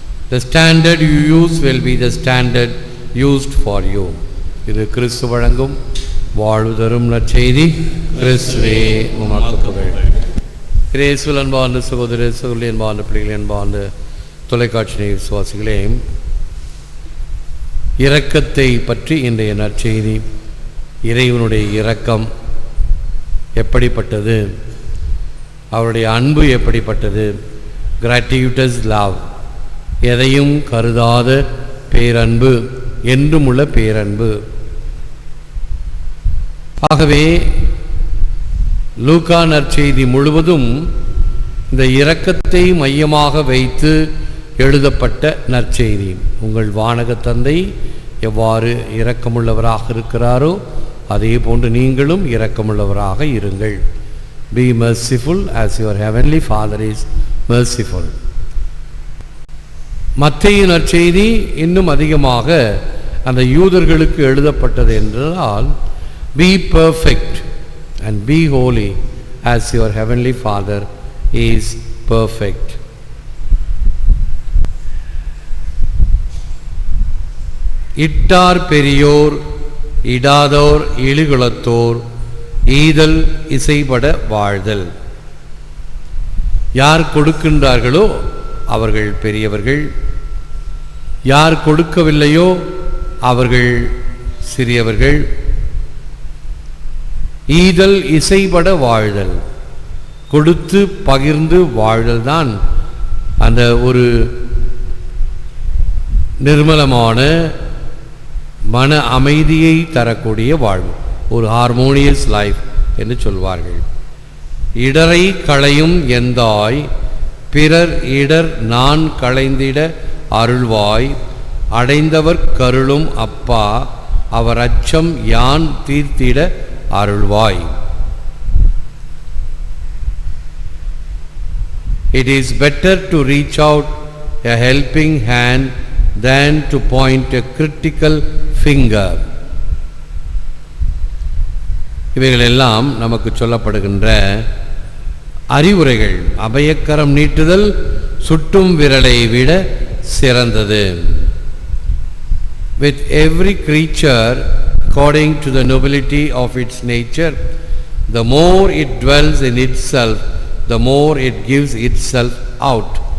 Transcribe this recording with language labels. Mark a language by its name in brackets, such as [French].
[English] The standard you use will be the standard used for you. [Tamil] இது கிறிஸ்து வழங்கும் வாழ்வு தரும் நற்செய்தி. கிறிஸ்துவே உமக்கு புகழ். கிறிஸ்துவில் அன்பார்ந்த சகோதர சகோதரி, அன்பார்ந்த பிள்ளைகளே, அன்பார்ந்த தொலைக்காட்சி விசுவாசிகளே, இரக்கத்தை பற்றி இன்றைய நற்செய்தி. இறைவனுடைய இரக்கம் எப்படிப்பட்டது, அவருடைய அன்பு எப்படிப்பட்டது, கிராட்டியூட்டஸ் லவ், எதையும் கருதாத பேரன்பு, என்றும் உள்ள பேரன்பு. ஆகவே லூக்கா நற்செய்தி முழுவதும் இந்த இரக்கத்தை மையமாக வைத்து எழுதப்பட்ட நற்செய்தி. உங்கள் வானக தந்தை எவ்வாறு இரக்கமுள்ளவராக இருக்கிறாரோ அதே போன்று நீங்களும் இரக்கமுள்ளவராக இருங்கள். [English] Be merciful as your heavenly Father is merciful. [Tamil] மத்தேயு நற்செய்தி இன்னும் அதிகமாக அந்த யூதர்களுக்கு எழுதப்பட்டது என்றால், [English] Be perfect and be holy as your heavenly Father is perfect. [Tamil] இட்டார் பெரியோர் இடாதோர் இழிகுலத்தோர் ஈதல் இசைபட வாழ்தல். யார் கொடுக்கின்றார்களோ அவர்கள் பெரியவர்கள், யார் கொடுக்கவில்லையோ அவர்கள் சிறியவர்கள். ஈதல் இசைபட வாழ்தல், கொடுத்து பகிர்ந்து வாழ்தல் தான் அந்த ஒரு நிர்மலமான மன அமைதியை தரக்கூடிய வாழ்வு, ஒரு ஹார்மோனியஸ் லைஃப் என்று சொல்வார்கள். இடரை களையும் எந்தாய் பிறர் இடர் நான் களைந்திட அருள்வாய், அடைந்தவர் கருளும் அப்பா அவர் அச்சம் யான் தீர்த்திட அருள்வாய். [English] It is better to reach out a helping hand than to point a critical finger. [Tamil] இவைகளெல்லாம் நமக்கு சொல்லப்படுகின்ற அறிவுரைகள். அபயக்கரம் நீட்டுதல் சுட்டும் விரலை விட சிறந்தது. [English] With every creature according to the nobility of its nature, the more it dwells in itself, the more it gives itself out.